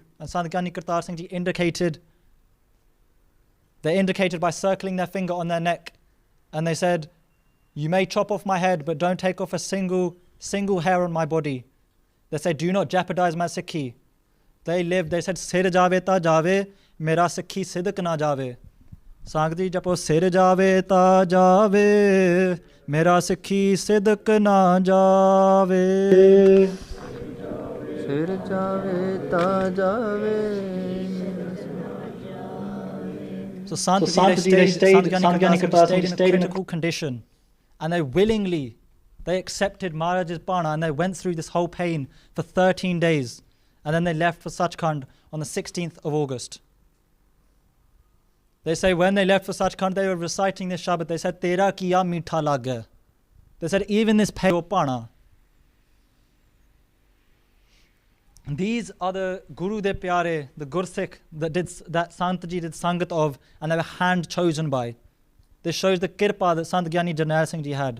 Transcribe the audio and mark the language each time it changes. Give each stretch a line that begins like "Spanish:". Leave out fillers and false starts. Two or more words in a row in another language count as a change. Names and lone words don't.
English: And Sant Gyani Kartar Singh Ji indicated by circling their finger on their neck, and they said, you may chop off my head, but don't take off a single hair on my body. They said, do not jeopardize my Sikhi. They lived, they said,
Punjabi: ਸਿਰ ਜਾਵੇ ਤਾਂ ਜਾਵੇ, ਮੇਰਾ ਸਿੱਖੀ ਸਿਦਕ ਨਾ ਜਾਵੇ. ਸੰਗਤ ਜੀ ਜਪੋ, ਸਿਰ ਜਾਵੇ ਤਾਂ ਜਾਵੇ, ਮੇਰਾ ਸਿੱਖੀ ਸਿਦਕ ਨਾ ਜਾਵੇ, ਫਿਰ ਜਾਵੇ ਤਾਂ ਜਾਵੇ.
English: So Sant Ji, they stayed, Sant Kirtan stayed in a critical condition, and they willingly, they accepted Maharaj's bana, and they went through this whole pain for 13 days, and then they left for Sachkhand on the 16th of August. They say when they left for Sachkhand, they were reciting this Shabad. They said,
Punjabi: ਤੇਰਾ ਕੀਆ ਮੀਠਾ ਲਾਗੈ.
English: They said, even this pain pana. These are the
Punjabi: ਗੁਰੂ ਦੇ ਪਿਆਰੇ,
English: the Gursikh that Sant Ji did Sangat of, and they were hand chosen by. This shows the kirpa that Sant Gyani Jarnail Singh Ji had.